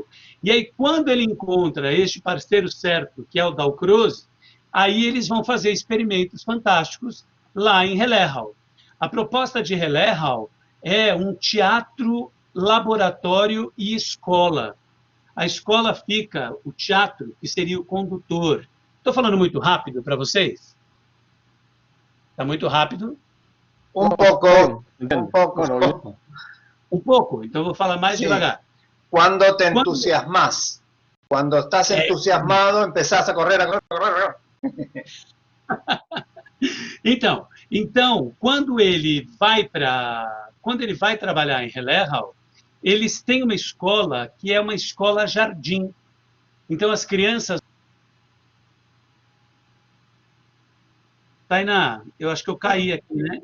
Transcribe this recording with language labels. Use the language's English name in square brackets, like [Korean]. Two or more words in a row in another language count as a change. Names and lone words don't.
[Portuguese] E aí, quando ele encontra este parceiro certo, que é o Dalcroze, aí eles vão fazer experimentos fantásticos lá em Rellerhall. A proposta de Rellerhall é um teatro, laboratório e escola. A escola fica, o teatro, que seria o condutor. Estou falando muito rápido para vocês? Está muito rápido? [Spanish] Un poco, un poco. [Portuguese] Um pouco, então eu vou falar mais devagar. [Spanish] Cuando te entusiasmas. Cuando estás entusiasmado, empezás a correr, a correr, a correr. [Portuguese] Então, quando ele vai trabalhar em Rellerhall, eles têm uma escola que é uma escola jardim. Então as crianças... Tainá, eu acho que eu caí aqui, né?